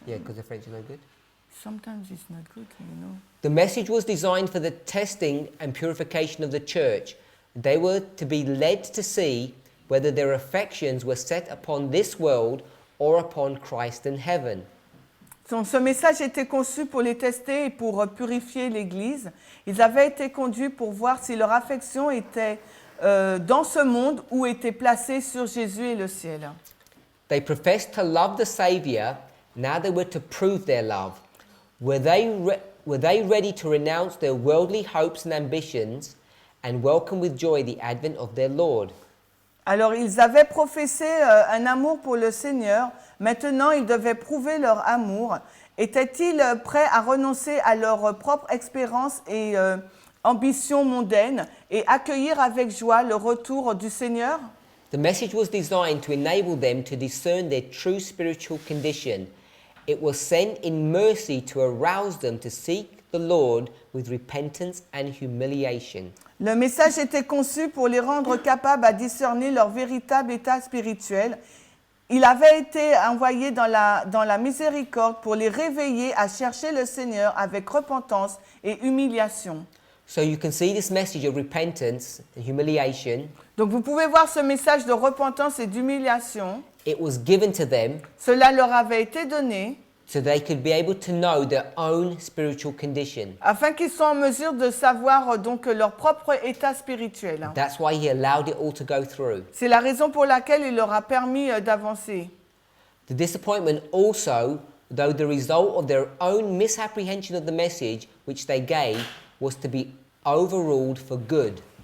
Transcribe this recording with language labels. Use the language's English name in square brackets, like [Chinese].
[English] Yeah, because the French is no good. Sometimes it's not good, you know. The message was designed for the testing and purification of the church. They were to be led to see whether their affections were set upon this world or upon Christ in heaven. [French] Ce message était conçu pour les tester et pour purifier l'Église. Ils avaient été conduits pour voir si leur affection était dans ce monde ou était placée sur Jésus et le ciel. [English] They professed to love the Saviour. Now they were to prove their love. Were they ready to renounce their worldly hopes and ambitions and welcome with joy the advent of their Lord? [French] Alors, ils avaient professé un amour pour le Seigneur. Maintenant, ils devaient prouver leur amour. Étaient-ils prêts à renoncer à leur propre espérance et ambition mondaine et accueillir avec joie le retour du Seigneur? [English] The message was designed to enable them to discern their true spiritual condition. It was sent in mercy to arouse them to seek the Lord with repentance and humiliation. [French] Le message était conçu pour les rendre capables à discerner leur véritable état spirituel. Il avait été envoyé dans la miséricorde pour les réveiller à chercher le Seigneur avec repentance et humiliation. [English] So you can see this message of repentance and humiliation. [French] Donc vous pouvez voir ce message de repentance et d'humiliation. [English] It was given to them [French] Cela leur avait été donné [English] so they could be able to know their own spiritual condition. [French] afin qu'ils soient en mesure de savoir donc leur propre état spirituel. [English] That's why he allowed it all to go through. [French] C'est la raison pour laquelle il leur a permis d'avancer. [English] The disappointment also, though the result of their own misapprehension of the message which they gave, was to be overruled for good.